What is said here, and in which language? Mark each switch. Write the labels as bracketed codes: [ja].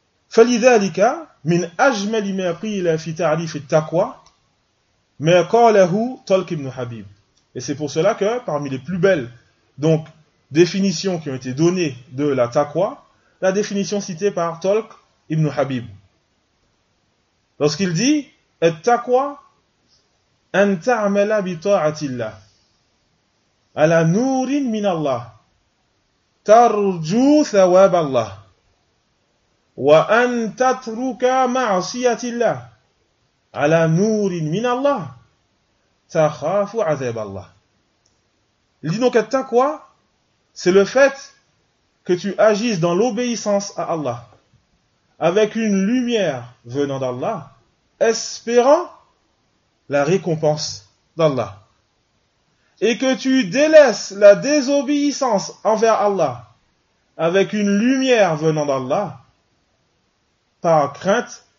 [ar] فَلِذَلِكَ مِنْ أَجْمَلِ مَا قِيلَ فِي تَعْرِيفِ التَّقْوَى مَا قَالَهُ طَلْقِ بْنُ حَبِيبٍ. [fr] Et c'est pour cela que, parmi les plus belles donc définitions qui ont été données de la taqwa, la définition citée par Talq ibn Habib. Lorsqu'il dit [ar] « التَّقْوَى أَنْ تَعْمَلَ بِطَاعَةِ اللَّهِ عَلَى نُورٍ مِنَ اللَّهِ تَرْجُو ثَوَابَ اللَّهِ وَأَنْ تَتْرُكَ مَعْصِيَةِ اللَّهِ عَلَى نُورٍ مِنَ اللَّهِ تَخَافُ عَذَابَ اللَّهِ. [fr] Il dit donc, taqwa, c'est le fait que tu agisses dans l'obéissance à Allah, avec une lumière venant d'Allah, espérant la récompense d'Allah. Et que tu délaisses la désobéissance envers Allah, avec une lumière venant d'Allah, par crainte